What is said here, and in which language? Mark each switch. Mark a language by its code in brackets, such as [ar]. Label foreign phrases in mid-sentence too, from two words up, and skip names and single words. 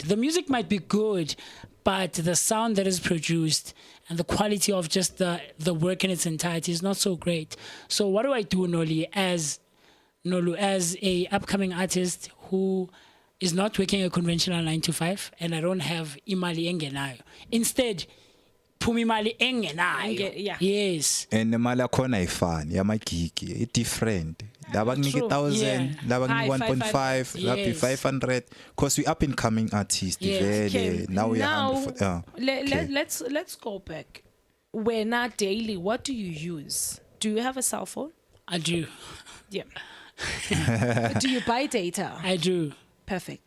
[en] The music might be good, but the sound that is produced and the quality of just the work in its entirety is not so great. So what do I do, Nolu, as a upcoming artist who is not working a conventional 9 to 5, and I don't have [zu] imali engenayo? Instead, phuma imali engenayo. Yes. [en] And the [zu] mali akhona ayifani, yamagigi, [en] it's different. [zu] Laba kunika 1,000, laba kunika 1.5, laba 500. [en] Because we up and coming artists. Okay. Now we are. Let's go back. When not daily, what do you use? Do you have a cell phone? I do. Yeah. Do you buy data? I do. Perfect.